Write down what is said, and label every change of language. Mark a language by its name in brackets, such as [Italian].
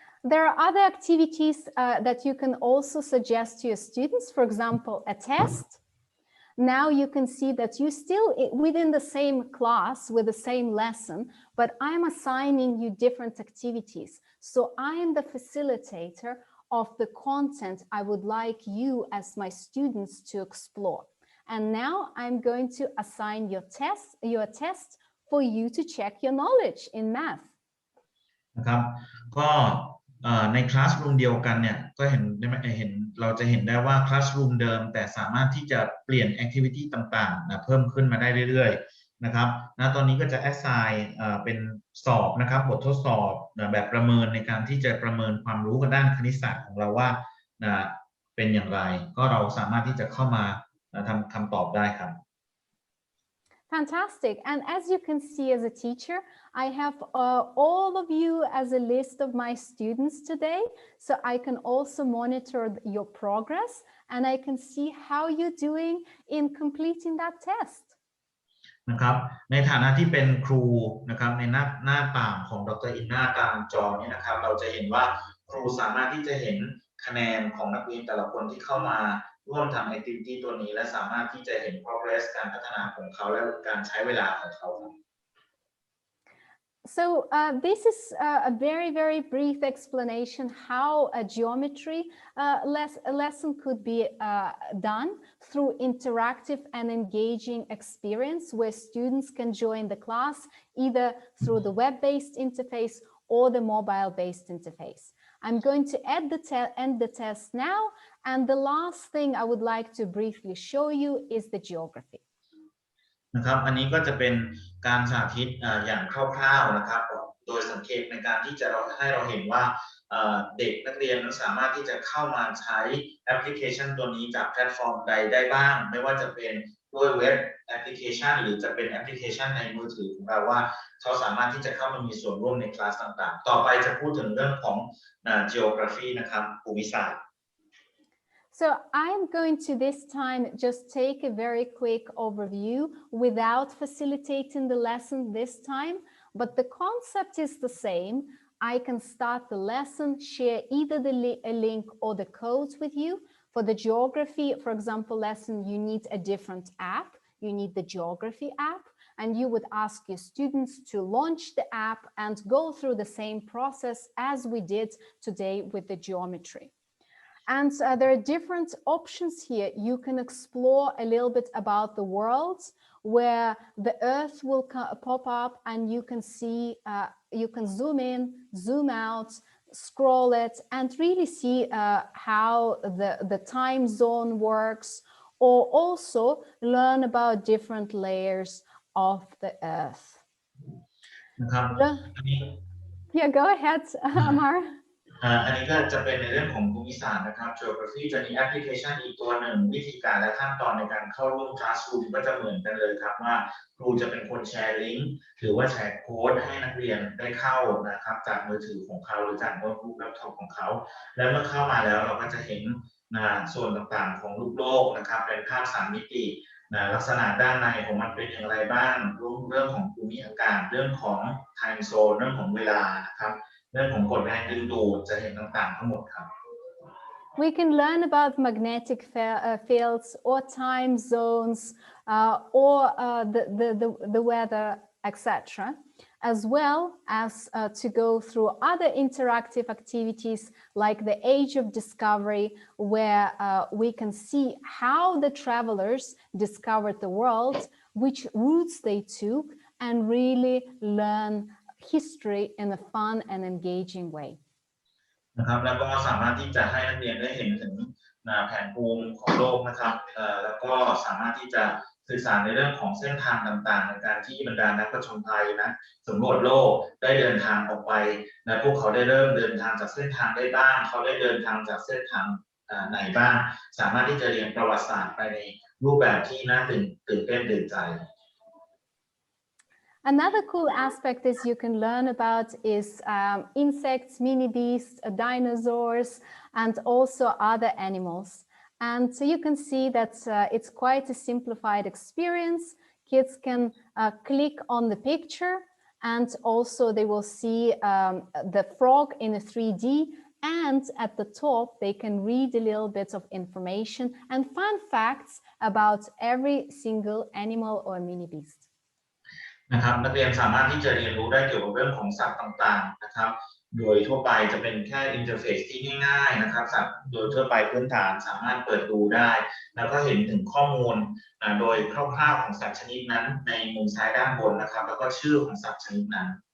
[English] There are other activities that you can also suggest to your students, for example, a test. Now you can see that you're still within the same class with the same lesson, but I'm assigning you different activities. So I am the facilitator of the content I would like you as my students to explore. And now I'm going to assign your test for you to check your knowledge in math. [Thai] นะครับก็ ในคลาสรูมเดียวกันเนี่ยก็เห็นเราจะเห็นได้ว่าคลาสรูมเดิมแต่สามารถที่จะเปลี่ยนแอคทิวิตี้ต่างๆเพิ่มขึ้นมาได้เรื่อยๆนะครับตอนนี้ก็จะ assign เป็นสอบนะครับบททดสอบแบบประเมินในการที่จะประเมินความรู้กันด้านคณิตศาสตร์ของเราว่าเป็นอย่างไรก็เราสามารถที่จะเข้ามาทำคำตอบได้ครับ [English] Fantastic. And as you can see as a teacher, I have all of you as a list of my students today. So I can also monitor your progress and I can see how you're doing in completing that test. [Thai] นะครับในฐานะที่เป็นครูนะครับในหน้าต่างของดร. อินนาตามจอนี้นะครับเราจะเห็นว่าครูสามารถที่จะเห็นคะแนนของนักเรียนแต่ละคนที่เข้ามาร่วมทำ activity ตัวนี้และสามารถที่จะเห็น progress การพัฒนาของเขาและการใช้เวลาของเขา [English] So this is a very, very brief explanation how a geometry lesson could be done through interactive and engaging experience where students can join the class either through the web-based interface or the mobile-based interface. I'm going to end the test now, and the last thing I would like to briefly show you is the geography. [Thai] นะครับอันนี้ก็จะเป็นการสาธิตอย่างคร่าวๆนะครับโดยสังเกตในการที่จะให้เราเห็นว่าเด็กนักเรียนสามารถที่จะเข้ามาใช้แอปพลิเคชันตัวนี้จากแพลตฟอร์มใดได้บ้างไม่ว่าจะเป็นด้วยเว็บแอปพลิเคชันหรือจะเป็นแอปพลิเคชันในมือถือของเราว่าเขาสามารถที่จะเข้ามามีส่วนร่วมในคลาสต่างๆต่อไปจะพูดถึงเรื่องของ geography นะครับภูมิศาสตร์ [English] So I'm going to this time just take a very quick overview without facilitating the lesson this time, but the concept is the same. I can start the lesson, share either a link or the codes with you. For the geography, for example, lesson, you need a different app. You need the geography app, and you would ask your students to launch the app and go through the same process as we did today with the geometry. And there are different options here. You can explore a little bit about the world where the Earth will pop up and you can see, you can zoom in, zoom out, scroll it and really see how the time zone works, or also learn about different layers of the Earth. Yeah, go ahead, Amar. [Thai] อันนี้ก็จะเป็นในเรื่องของภูมิศาสตร์นะครับ Geography จะมีแอปพลิเคชันอีกตัวหนึ่งวิธีการและขั้นตอนในการเข้าร่วมคลาสรูมก็จะเหมือนกันเลยครับว่าครูจะเป็นคนแชร์ลิงก์หรือว่าแชร์โค้ดให้นักเรียนได้เข้านะครับจากมือถือของเขาหรือจากโน้ตบุ๊กแล็ปท็อปของเขาแล้วเมื่อเข้ามาแล้วเราก็จะเห็น ส่วนต่างๆของรูปโลกนะครับเป็นภาพ3 มิติลักษณะด้านในของมันเป็นอย่างไรบ้างเรื่องของภูมิอากาศเรื่องของ time zone เรื่องของเวลานะครับเรื่องของกฎแรงดึงดูดจะเห็นต่างๆทั้งหมดครับ [English] We can learn about magnetic fields or time zones or the weather, etc., as well as to go through other interactive activities like the Age of Discovery, where we can see how the travelers discovered the world, which routes they took, and really learn history in a fun and engaging way. [Thai] นะครับแล้วก็สามารถที่จะให้นักเรียนได้เห็นถึงแผนภูมิของโลกนะครับแล้วก็สามารถที่จะศึกษาในเรื่องของเส้นทางต่างๆในการที่บรรดานักผจญภัยนะสำรวจโลกได้เดินทางออกไปและพวกเขาได้เริ่มเดินทางจากเส้นทางได้บ้างเขาได้เดินทางจากเส้นทางไหนบ้างสามารถที่จะเรียนประวัติศาสตร์ไปในรูปแบบที่น่าตื่นเต้นตื่นใจ [English] Another cool aspect is you can learn about is insects, mini beasts, dinosaurs, and also other animals. And so you can see that it's quite a simplified experience. Kids can click on the picture and also they will see the frog in a 3D, and at the top they can read a little bit of information and fun facts about every single animal or mini beast. [Thai] นะครับนักเรียนสามารถที่จะเรียนรู้ได้เกี่ยวกับเรื่องของสัตว์ต่างๆนะครับโดยทั่วไปจะเป็นแค่อินเทอร์เฟซที่ง่ายๆนะครับสัตว์โดยทั่วไปพื้นฐานสามารถเปิดดูได้แล้วก็เห็นถึงข้อมูลโดยคร่าวๆของสัตว์ชนิดนั้นในมุมซ้ายด้านบนนะครับแล้วก็ชื่อของสัตว์ชนิดนั้น